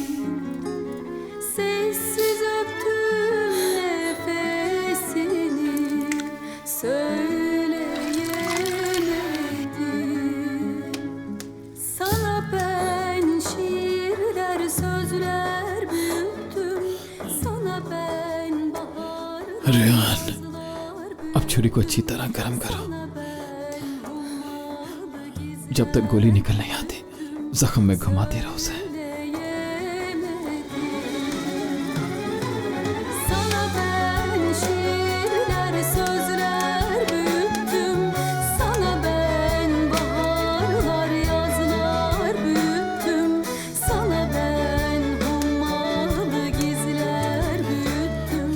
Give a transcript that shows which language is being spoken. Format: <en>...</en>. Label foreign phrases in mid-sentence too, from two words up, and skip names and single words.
<tr>Sessiz öptüm nefesini, söyleyemedim. Sana ben şiirler, sözler büyüttüm. Sana ben bahar</tr> <hi>रेहान, अब छुरी को अच्छी तरह गर्म करो। जब तक गोली निकल नहीं आती जख्म में घुमाते रहो उसे।</hi> <tr>Sana ben şiirler, sözler büyüttüm. Sana ben baharlar, yazlar büyüttüm. Sana ben hummalı gizler büyüttüm.</tr>